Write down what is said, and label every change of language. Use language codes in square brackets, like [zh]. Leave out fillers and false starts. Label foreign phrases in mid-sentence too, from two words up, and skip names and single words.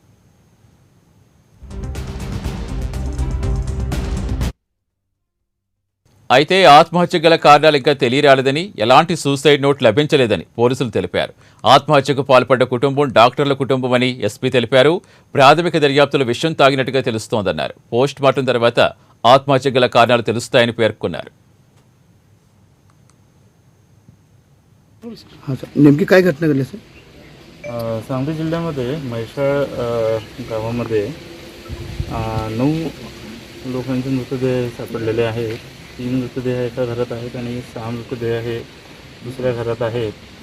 [te] అయితే ఆత్మహత్య గల కారణాలు ఇంకా తెలియరాలేదని, ఎలాంటి [en] suicide note [te] లభించలేదని పోలీసులు తెలిపారు. ఆత్మహత్యకు పాల్పడ్డ కుటుంబం డాక్టర్ల కుటుంబం అని ఎస్పీ తెలిపారు. ప్రాథమిక దర్యాప్తులో విషం తాగినట్టుగా తెలుస్తోందన్నారు. [en] post mortem [te] తర్వాత ఆత్మహత్య గల కారణాలు తెలుస్తాయని పేర్కొన్నారు. [mr] नेमकी काय घटना घडली सर? सांगली जिल्ह्यामध्ये म्हैसाळ गावामध्ये 9 लोकांचे मृतदेह सापडलेले आहेत. 3 मृतदेह एका घरात आहेत आणि 6 मृतदेह हे दुसऱ्या घरात आहेत.